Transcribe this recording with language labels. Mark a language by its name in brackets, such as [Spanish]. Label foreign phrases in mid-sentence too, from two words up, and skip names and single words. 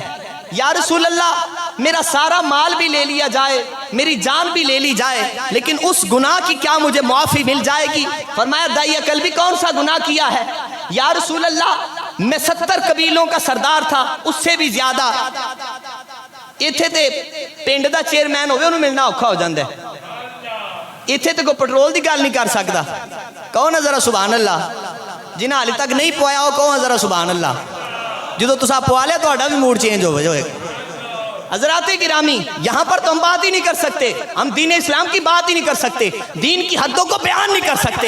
[Urdu] یا رسول اللہ میرا سارا مال بھی لے لیا جائے، میری جان بھی لے لی جائے، لیکن اس گناہ کی کیا مجھے معافی مل جائے گی؟ فرمایا داعیہ قلبی کون سا گناہ کیا ہے؟ یا رسول اللہ میں 70 قبیلوں کا سردار تھا، اس سے بھی زیادہ۔ [Punjabi] ایتھے تے پنڈ دا چیئرمین ہوئے انہوں ملنا اوکھا ہو جاندے، ایتھے تے کوئی پٹرول دی گل نہیں کر سکتا۔ کہو نا ذرا سبحان اللہ، جنہاں حالی تک نہیں پوایا ہو کہو ذرا سبحان اللہ۔ جدو تسا پوا لیا تو بھی موڈ چینج ہو جائے۔ [Urdu] حضرات گرامی، یہاں پر تو ہم بات ہی نہیں کر سکتے، ہم دین اسلام کی بات ہی نہیں کر سکتے، دین کی حدوں کو بیان نہیں کر سکتے۔